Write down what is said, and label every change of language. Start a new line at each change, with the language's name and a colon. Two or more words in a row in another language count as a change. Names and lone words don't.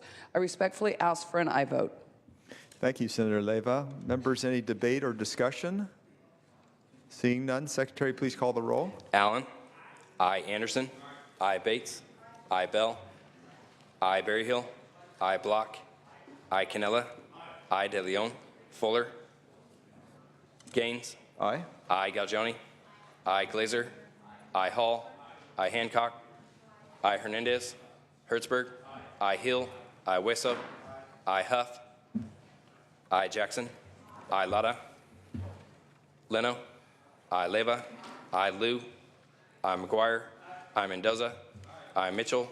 English: I respectfully ask for an aye vote. Thank you, Senator Leyva. Members, any debate or discussion? Seeing none, Secretary, please call the roll. Allen. I. Anderson. I. Bates. I. Bell. I. Berryhill. I. Block. I. Cannella. I. De Leon. Fuller. Gaines. Aye. I. Galgioni. I. Glazer. I. Hall. I. Hancock. I. Hernandez. Hertzberg. I. Hill. I. Wesso. I. Huff. I. Jackson. I. Lada. Leno. I. Leyva. I. Liu. I. McGuire. I. Mendoza. I. Mitchell.